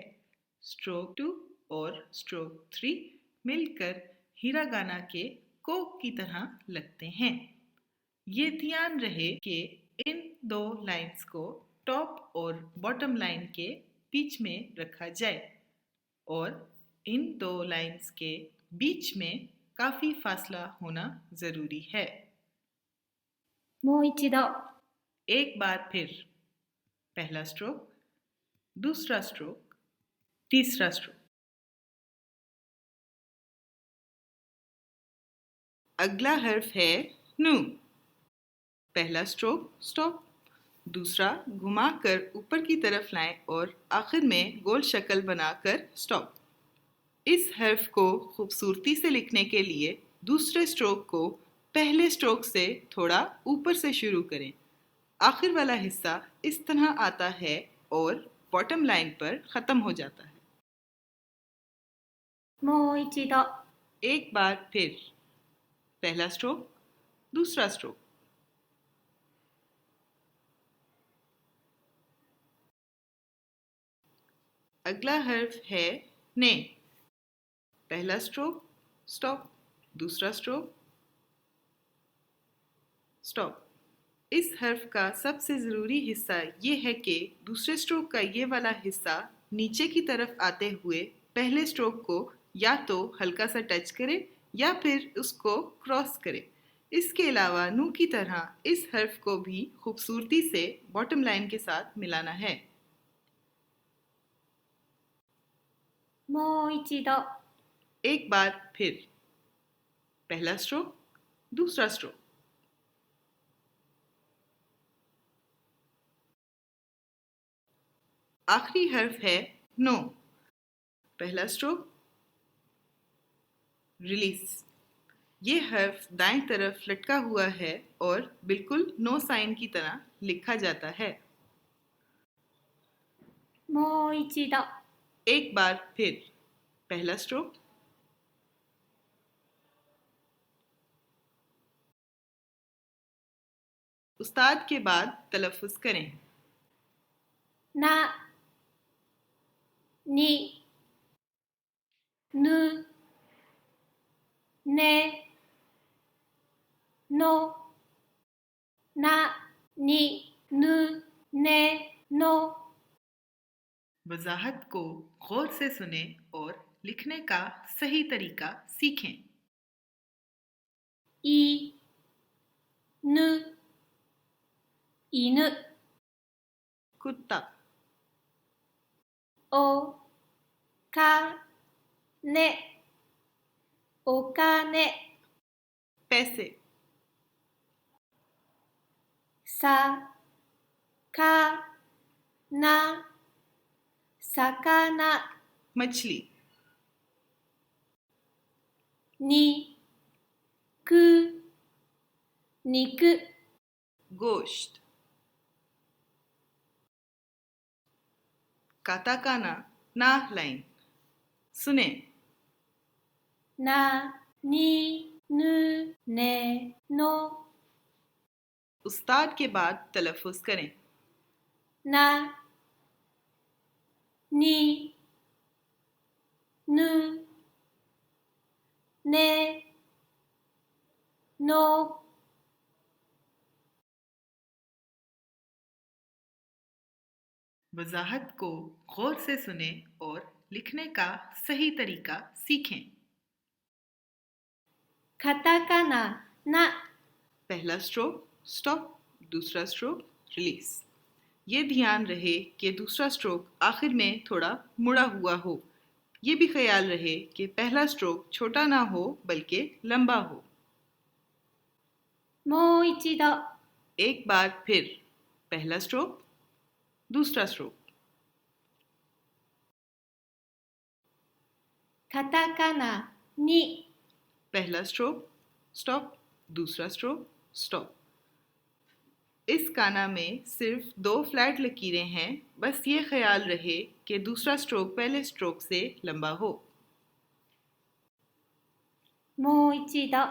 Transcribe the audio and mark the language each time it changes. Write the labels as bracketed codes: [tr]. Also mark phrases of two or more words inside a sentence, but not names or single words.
[ur] اسٹروک 2 اور اسٹروک 3 مل کر ہیراگانا کے کو کی طرح لگتے ہیں. یہ دھیان رہے کہ ان دو لائنز کو ٹاپ اور باٹم لائن کے بیچ میں رکھا جائے اور ان دو لائنز کے بیچ میں کافی فاصلہ ہونا ضروری ہے. [ja] もう一度。 [ur] ایک بار پھر. پہلا اسٹروک، دوسرا اسٹروک، تیسرا اسٹروک. اگلا حرف ہے نو. پہلا اسٹروک اسٹاپ، دوسرا گھما کر اوپر کی طرف لائیں اور آخر میں گول شکل بنا کر اسٹاپ. اس حرف کو خوبصورتی سے لکھنے کے لیے دوسرے اسٹروک کو پہلے اسٹروک سے تھوڑا اوپر سے شروع کریں. آخر والا حصہ اس طرح آتا ہے اور باٹم لائن پر ختم ہو جاتا ہے. [ja] もう一度。 [ur] ایک بار پھر. پہلا اسٹروک، دوسرا اسٹروک. اگلا حرف ہے نے. پہلا اسٹروک اسٹاپ، دوسرا اسٹروک اسٹاپ. اس حرف کا سب سے ضروری حصہ یہ ہے کہ دوسرے اسٹروک کا یہ والا حصہ نیچے کی طرف آتے ہوئے پہلے اسٹروک کو یا تو ہلکا سا ٹچ کرے یا پھر اس کو کراس کرے. اس کے علاوہ نو کی طرح اس حرف کو بھی خوبصورتی سے باٹم لائن کے ساتھ ملانا ہے. [ja] もう一度 [ur] ایک بار پھر. پہلا اسٹروک، دوسرا اسٹروک. آخری حرف ہے نو. پہلا اسٹروک، ریلیز. یہ حرف دائیں طرف لٹکا ہوا ہے اور بالکل [en] no sign [ur] کی طرح لکھا جاتا ہے. [ja] もう一度 [ur] ایک بار پھر. پہلا اسٹروک، استاد کے بعد تلفظ کریں. [ja] なにぬねのなにぬねの [ur] وضاحت کو غور سے سنے اور لکھنے کا صحیح طریقہ سیکھیں. [ja] いぬ犬 [ur] कुत्ता। [ja] おかねお金 [ur] पैसे। [ja] さかな魚 [ur] मछली। [ja] にく肉 [ur] گوشت۔ کاتاکانا نا لائن. सुने। [ja] なにぬねの [ur] استاد کے بعد تلفظ کریں. [ja] なにぬねの [ur] وضاحت کو غور سے سنے اور لکھنے کا صحیح طریقہ سیکھیں. [ja] カタカナな [ur] پہلا اسٹروک اسٹاپ، دوسرا اسٹروک ریلیز. یہ دھیان رہے کہ دوسرا اسٹروک آخر میں تھوڑا مڑا ہوا ہو. یہ بھی خیال رہے کہ پہلا اسٹروک چھوٹا نہ ہو بلکہ لمبا ہو. [ja] もう一度 [ur] ایک بار پھر. پہلا اسٹروک، دوسرا اسٹروک. [ja] カタカナに [ur] پہلا اسٹروک اسٹاپ، دوسرا اسٹروک اسٹاپ. اس کانا میں صرف 2 فلیٹ لکیریں ہیں، بس یہ خیال رہے کہ دوسرا اسٹروک پہلے اسٹروک سے لمبا ہو. [ja] もう一度